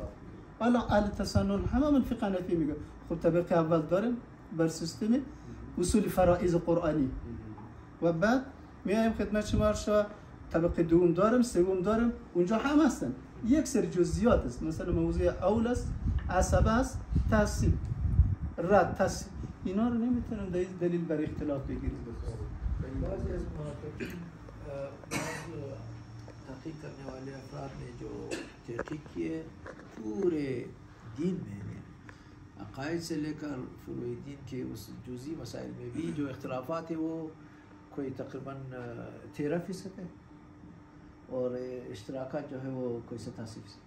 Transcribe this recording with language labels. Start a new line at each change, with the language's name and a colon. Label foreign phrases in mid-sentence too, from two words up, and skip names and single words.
Persian: حالا اهل تسنن همه من فقه حنفی میگه خب طبقه اول داریم بر سیستم اصول فرائض قرآنی و بعد میایم خدمت شما شو طبقه دوم داریم، سوم داریم، اونجا هم هستن. یک سری جزئیات است، مثلا موضوع اول است، عصبه است، تصحیح رد تصحیح. اینا رو نمیتونیم دلیل بر اختلاف بگیریم. بعضی از محققین
Urdu: تحقیق کرنے والے افراد نے جو تحقیق کیے پورے دین میں عقائد سے لے کر فروع دین کے اس جزئی مسائل میں بھی جو اختلافات ہیں وہ کوئی تقریباً 13% ہے اور اشتراکات جو ہے وہ کوئی 87%.